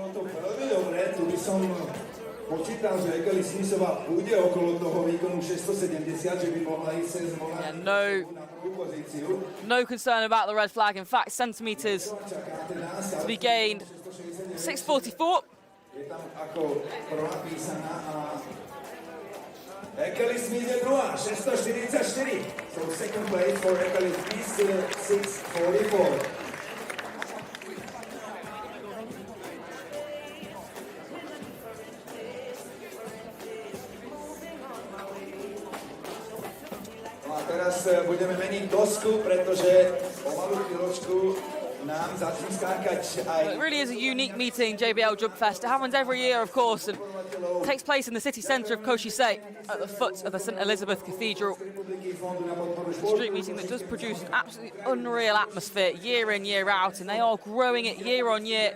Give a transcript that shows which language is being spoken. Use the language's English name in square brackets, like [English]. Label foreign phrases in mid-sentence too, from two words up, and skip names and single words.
[English] Yeah, no concern about the red flag. In fact, centimetres to be gained. 6:44. [Slovak] Kelly Smith je druhá, 6:44. [English] So second place for Kelly Smith, 6:44. [Slovak] No a teraz budeme meniť dosku, pretože o malú chvíľočku nám začne skákať aj... [English] It really is a unique meeting, JBL Jump Fest. It happens every year, of course, and takes place in the city centre of Kosice, at the foot of the St. Elizabeth Cathedral. It's a street meeting that does produce an absolutely unreal atmosphere year in, year out, and they are growing it year on year.